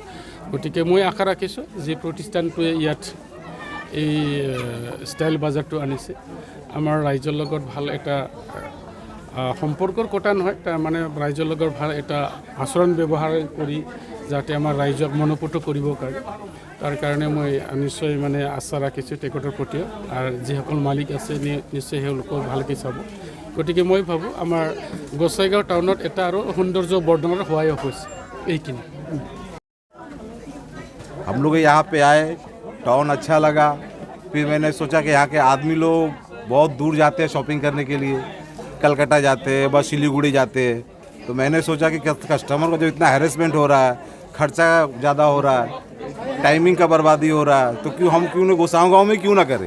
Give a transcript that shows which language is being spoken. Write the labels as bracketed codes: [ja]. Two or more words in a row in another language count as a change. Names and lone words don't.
[as] গতিকে মই আশা ৰাখিছোঁ যে প্ৰতিষ্ঠানটোৱে ইয়াত এই ষ্টাইল বাজাৰটো আনিছে, আমাৰ ৰাইজৰ লগত ভাল এটা সম্পৰ্কৰ কথা নহয়, তাৰমানে ৰাইজৰ লগত ভাল এটা আচৰণ ব্যৱহাৰ কৰি যাতে আমাৰ ৰাইজক মনোপুত কৰিব পাৰে, তাৰ কাৰণে মই নিশ্চয় মানে আশা ৰাখিছোঁ তেখেতৰ প্ৰতিও। আৰু যিসকল মালিক আছে নিশ্চয় তেওঁলোকক ভালকৈ চাব। গতিকে মই ভাবোঁ আমাৰ গোসাইগাঁও টাউনত এটা আৰু সৌন্দৰ্য বৰ্ধনৰ হোৱাই হৈছে এইখিনি। [hi] हम लोग यहाँ पे आए, टाउन अच्छा लगा। फिर मैंने सोचा कि यहाँ के आदमी लोग बहुत दूर जाते हैं शॉपिंग करने के लिए, कलकत्ता जाते हैं, बस सिलीगुड़ी जाते हैं। तो मैंने सोचा कि कस्टमर को जो इतना हैरेसमेंट हो रहा है, खर्चा ज़्यादा हो रहा है, टाइमिंग का बर्बादी हो रहा है, तो हम क्यों ना गोसाईगांव में क्यों ना करें।